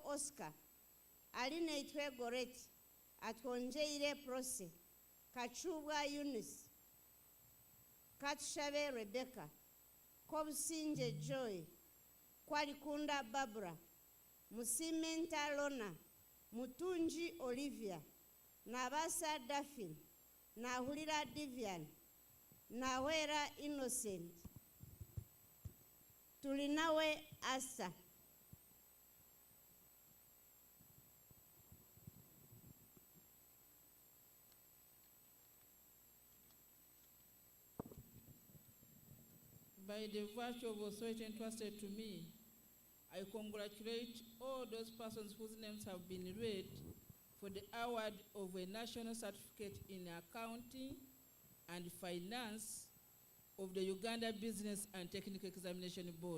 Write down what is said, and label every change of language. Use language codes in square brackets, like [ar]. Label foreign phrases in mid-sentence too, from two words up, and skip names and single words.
[en] Oscar, Aline Itwe Goreti, Atwonjeire Prose, Kachubwa Eunice, Katshabe Rebecca, Kobsinje Joy, Kwalikunda Barbara, Musimenta Lona, Mutunji Olivia, Nabasa Daphne, Nahulira Divian, Nawera Innocent, Tulinawe Asa. By the virtue of authority entrusted to me, I congratulate all those persons whose names have been read for the award of a national certificate in accounting and finance of the Uganda Business and Technical Examination Board.